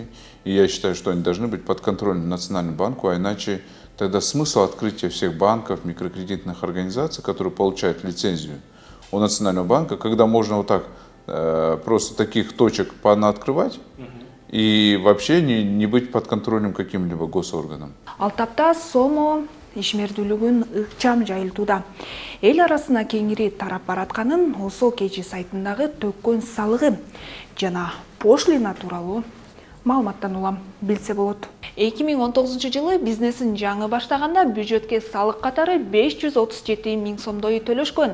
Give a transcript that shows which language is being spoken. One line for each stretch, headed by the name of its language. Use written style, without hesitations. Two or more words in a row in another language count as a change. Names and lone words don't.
Russian: И я считаю, что они должны быть под контролем Национальному банку, а иначе тогда смысл открытия всех банков, микрокредитных организаций, которые получают лицензию у Национального банка, когда можно вот так просто таких точек пооткрывать, и вообще не быть под контролем каким-либо госорганом.
Kyrgyz: Ал тапта сому ишмердүүлүгүн ыкчам жайылтууда. Эл арасына кеңири тарап баратканын Осо Кечи сайтындагы төккөн салыгы жана пошлина тууралуу маалыматтан улам, билсе болот. 2019 жылы бизнесин жаңы баштаганда бюджетке салык катары 537 миң сомдой төлөшкөн.